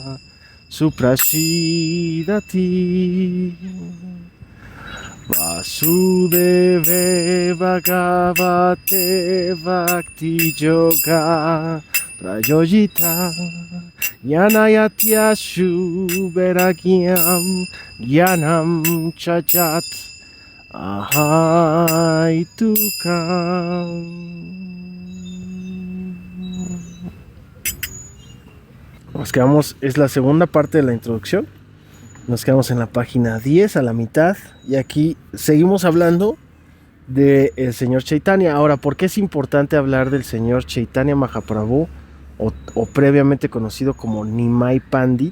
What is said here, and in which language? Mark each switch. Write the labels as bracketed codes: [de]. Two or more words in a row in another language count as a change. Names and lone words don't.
[sa] Suprasidati Vasudeve Bhagavate Bhakti Yoga Prayojita Jnanayatyashu Veragyam Jnanam Chajat Ahai Tukam. [es] Nos quedamos, es la segunda parte de la introducción. Nos quedamos en la página 10 a la mitad y aquí seguimos hablando del señor Chaitanya. Ahora, ¿por qué es importante hablar del señor Chaitanya Mahaprabhu o previamente conocido como Nimai Pandit?